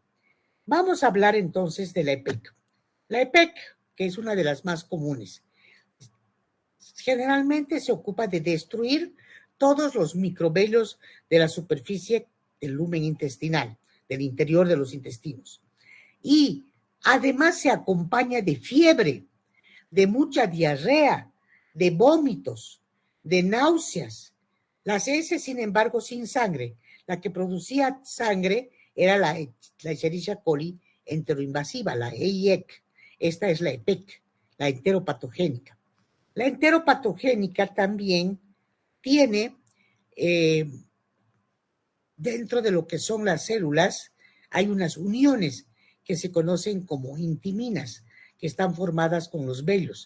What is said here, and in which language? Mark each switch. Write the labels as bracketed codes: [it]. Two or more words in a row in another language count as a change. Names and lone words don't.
[es] Vamos a hablar entonces de la EPEC. La EPEC, que es una de las más comunes, generalmente se ocupa de destruir todos los microvellos de la superficie del lumen intestinal, del interior de los intestinos. Y además se acompaña de fiebre, de mucha diarrea, de vómitos, de náuseas. Las S, sin embargo, sin sangre. La que producía sangre era la Escherichia coli enteroinvasiva, la EIEC. Esta es la EPEC, la enteropatogénica. La enteropatogénica también tiene, dentro de lo que son las células, hay unas uniones que se conocen como intiminas, que están formadas con los vellos.